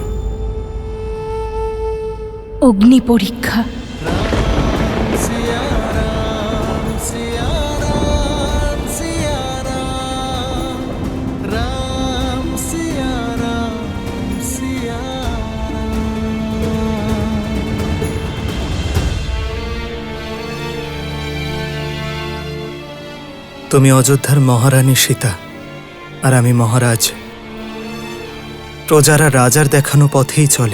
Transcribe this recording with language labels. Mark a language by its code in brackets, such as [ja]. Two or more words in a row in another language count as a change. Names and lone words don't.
[bn] অগ্নি পরীক্ষা। सिया राम सिया राम सिया राम राम सिया राम सिया তুমি অযোধ্যার মহারানী সীতা, আর আমি মহারাজ। প্রজারা রাজার দেখানো পথেই চলে।